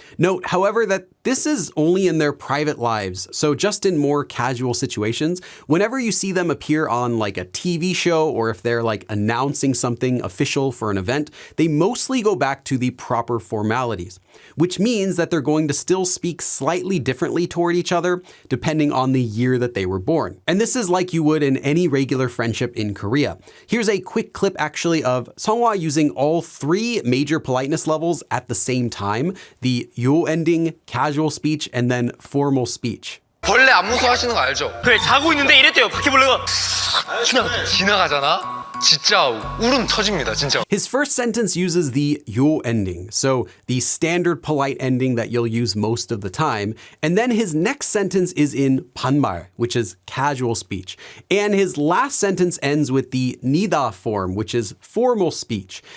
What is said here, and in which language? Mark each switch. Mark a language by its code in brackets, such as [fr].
[en] Note, however, that this is only in their private lives, so just in more casual situations, whenever you see them appear on like a TV show or if they're like announcing something official for an event, they mostly go back to the proper formalities, which means that they're going to still speak slightly differently toward each other depending on the year that they were born. And this is like you would in any regular friendship in Korea. Here's a quick clip actually of Seonghwa using all 3 major politeness levels at the same time, the 요 ending, casual speech, and then formal speech. [ko] 벌레 안 무서워하시는 거 알죠? 그래, 자고 있는데 이랬대요. 바퀴벌레가 지나가잖아. 진짜 울음 터집니다, 진짜. [en] His first sentence uses the yo ending, so the standard polite ending that you'll use most of the time. And then his next sentence is in 반말, which is casual speech. And his last sentence ends with the 니다 form, which is formal speech.